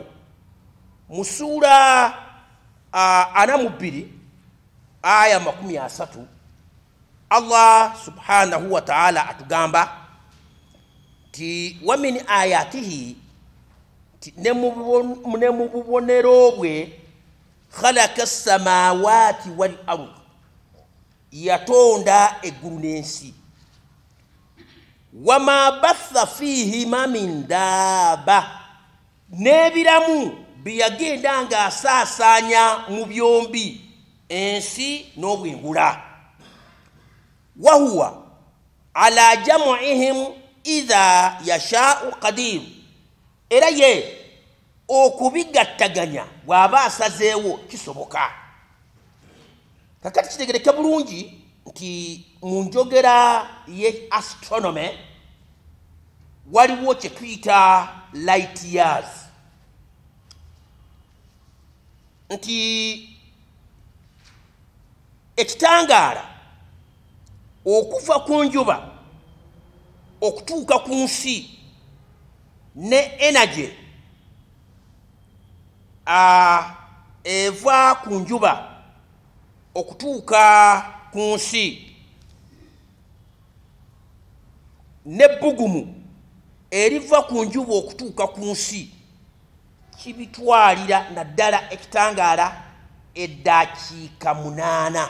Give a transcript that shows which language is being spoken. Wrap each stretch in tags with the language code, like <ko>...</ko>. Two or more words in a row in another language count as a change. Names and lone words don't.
<lg>Mu ssuula 42 aya 30</lg> <ar>الله سبحانه وتعالى</ar> <lg>atugamba ti</lg> <ar>ومن آياته,</ar> <lg>ne mu bubonero bwe</lg> <ar>خلق السماوات والأرض,</ar> <lg>yatonda eggulu n'ensi,</lg> <ar>وما بث فيهما من دابة,</ar> <lg>n'ebiramu byeyagenda ng'asaasaanya mu byombi, ensi n'obwengula.</lg> <ar>وهو على جمعهم إذا يشاء قدير,</ar> <lg>era ye okubigattaganya bw'aba asazeewo kisoboka. Kakati kitegereke bulungi nti mu njogera ye astronomy waliwo kye tuyita</lg> <en>light years,</en> <lg>nti ekitangaala okuva ku njuba okutuuka ku nsi ne energy eva ku njuba okutuuka ku nsi n'ebbugumu eriva ku njuba okutuuka ku nsi kibitwalira naddala ekitangaala eddakiika 8.</lg>